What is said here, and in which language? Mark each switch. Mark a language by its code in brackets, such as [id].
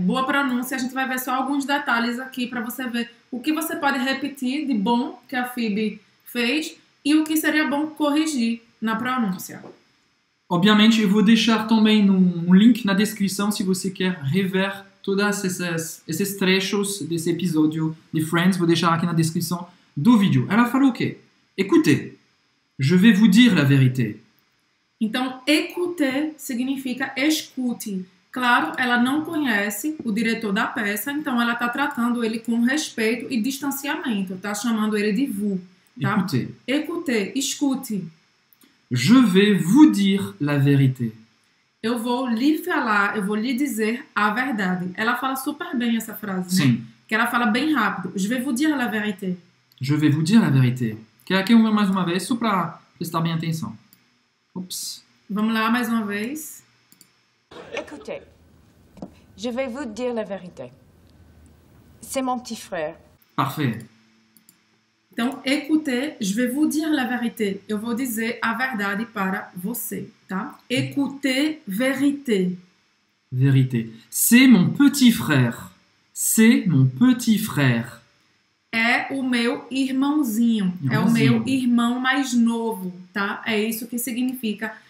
[pt] Boa pronúncia. A gente vai ver só alguns detalhes aqui para você ver o que você pode repetir de bom que a Phoebe fez e o que seria bom corrigir na pronúncia. Obviamente, eu vou deixar também um link na descrição se você quer rever todos esses trechos desse episódio de Friends. Vou deixar aqui na descrição do vídeo. Ela falou o quê? [fr] Écoutez, je vais vous dire la vérité. [pt] Então, écouter significa escute. Claro, ela não conhece o diretor da peça, então ela está tratando ele com respeito e distanciamento. Está chamando ele de vous. Tá? [fr] Écoutez. Écoutez, escute. Je vais vous dire la vérité. [pt] Eu vou lhe falar, eu vou lhe dizer a verdade. Ela fala super bem essa frase, né? Sim. Que ela fala bem rápido. [fr] Je vais vous dire la vérité. Je vais vous dire la vérité. [pt] Quer aqui mais uma vez, só para prestar bem atenção. Ops. Vamos lá, mais uma vez. [fr] Écoutez, je vais vous dire la vérité. C'est mon petit frère. Parfait. Então, écoutez, je vais vous dire la vérité. [pt] Eu vou dizer a verdade para você, tá? [fr] Écoutez, vérité. Vérité. C'est mon petit frère. C'est mon petit frère. [pt] É o meu irmãozinho. É o meu irmão mais novo, tá? É isso que significa.